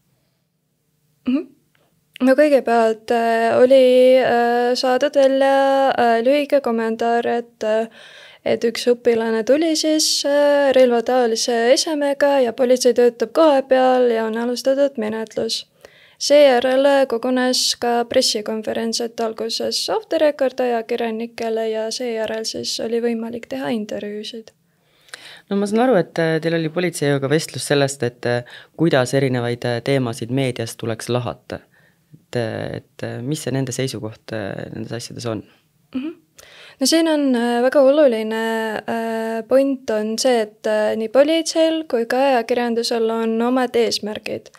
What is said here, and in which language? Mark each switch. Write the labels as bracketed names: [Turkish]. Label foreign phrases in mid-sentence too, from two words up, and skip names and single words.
[Estonian] No kõigepealt oli saadud välja lühike kommentaar, et üks õpilane tuli siis relvataolise esemega ja politsei töötab koha peal ja on alustatud menetlus. Seejärel kogunes ka pressikonverents, et alguses [English] off the record [Estonian] ajakirjanikele ja seejärel siis oli võimalik teha intervjuusid. No ma saan aru, et teil oli politseiga vestlus sellest, et kuidas erinevaid teemasid meedias tuleks lahata. Et mis see nende seisukoht nendes asjades on? No siin on väga oluline point on see, et nii politseil kui ka ajakirjandusel on omad eesmärgid.